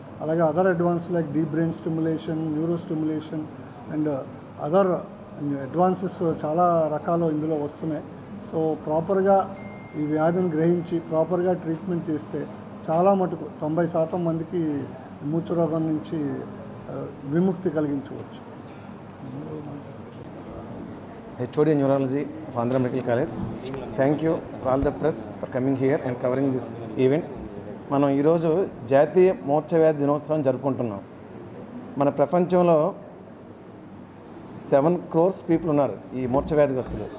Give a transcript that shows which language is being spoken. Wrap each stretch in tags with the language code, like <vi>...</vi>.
<te>అలాగే</te> <en>other advance like</en> <te>deep brain stimulation, neuro stimulation and other advances చాలా రకాలు ఇందులో వస్తున్నాయి. సో ప్రాపర్గా ఈ వ్యాధిని గ్రహించి ప్రాపర్గా ట్రీట్మెంట్ చేస్తే చాలా మటుకు 90% మందికి మూర్ఛరోగం నుంచి విముక్తి కలిగించవచ్చు.</te> <en>HOD Neurology of Andhra Medical College. Thank you for all the press for coming here and covering this event.</en> <te>మనం ఈరోజు జాతీయ మూర్ఛ వ్యాధి దినోత్సవం జరుపుకుంటున్నాం. మన ప్రపంచంలో 7 crores పీపుల్ ఉన్నారు ఈ మూర్ఛ వ్యాధిగ్రస్తులు.</te>